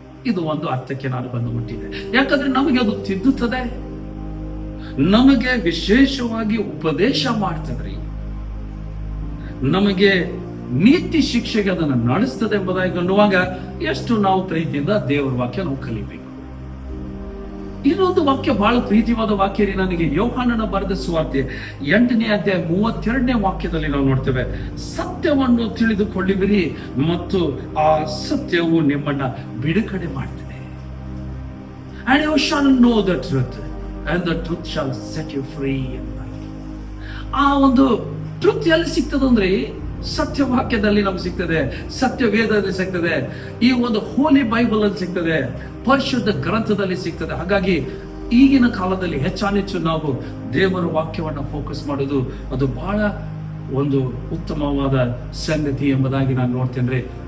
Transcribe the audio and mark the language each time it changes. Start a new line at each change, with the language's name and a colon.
Kannada: ಇದು ಒಂದು ಅರ್ಥಕ್ಕೆ ನಾನು ಬಂದು ಮುಟ್ಟಿದೆ. ಯಾಕಂದ್ರೆ ನಮಗೆ ಅದು ತಿದ್ದುತ್ತದೆ, ನಮಗೆ ವಿಶೇಷವಾಗಿ ಉಪದೇಶ ಮಾಡ್ತದ್ರಿ, ನಮಗೆ ನೀತಿ ಶಿಕ್ಷೆಗೆ ಅದನ್ನು ನಡೆಸ್ತದೆ ಎಂಬುದಾಗಿ ಅನ್ನುವಾಗ ಎಷ್ಟು ನಾವು ಪ್ರೀತಿಯಿಂದ ದೇವರ ವಾಕ್ಯ ನಾವು ಕಲಿಬೇಕು. ಇನ್ನೊಂದು ವಾಕ್ಯ ಬಹಳ ಪ್ರೀತಿವಾದ ವಾಕ್ಯ ರೀ ನನಗೆ. ಯೋಹಾನನ ಬರೆದ ಸುವಾರ್ತೆ 8ನೇ ಅಧ್ಯಾಯ 32ನೇ ವಾಕ್ಯದಲ್ಲಿ ನಾವು ನೋಡ್ತೇವೆ, ಸತ್ಯವನ್ನು ತಿಳಿದುಕೊಳ್ಳಿವಿರಿ ಮತ್ತು ಆ ಸತ್ಯವು ನಿಮ್ಮನ್ನ ಬಿಡುಗಡೆ ಮಾಡ್ತದೆ.
English: And you shall know the truth and the truth shall set you free.
Kannada: ಆ ಒಂದು ಟ್ರುತ್ ಎಲ್ಲಿ ಸಿಗ್ತದಂದ್ರೆ ಸತ್ಯವಾಕ್ಯದಲ್ಲಿ ನಮ್ಗೆ ಸಿಗ್ತದೆ, ಸತ್ಯವೇದದಲ್ಲಿ ಸಿಗ್ತದೆ, ಈ ಒಂದು ಹೋಲಿ ಬೈಬಲ್ ಅಲ್ಲಿ ಸಿಗ್ತದೆ, ಪರಿಶುದ್ಧ ಗ್ರಂಥದಲ್ಲಿ ಸಿಗ್ತದೆ. ಹಾಗಾಗಿ ಈಗಿನ ಕಾಲದಲ್ಲಿ ಹೆಚ್ಚಾನೆಚ್ಚು ನಾವು ದೇವರ ವಾಕ್ಯವನ್ನ ಫೋಕಸ್ ಮಾಡೋದು ಅದು ಬಹಳ ಒಂದು ಉತ್ತಮವಾದ ಸಂಗತಿ ಎಂಬುದಾಗಿ ನಾನು ನೋಡ್ತೇನೆ.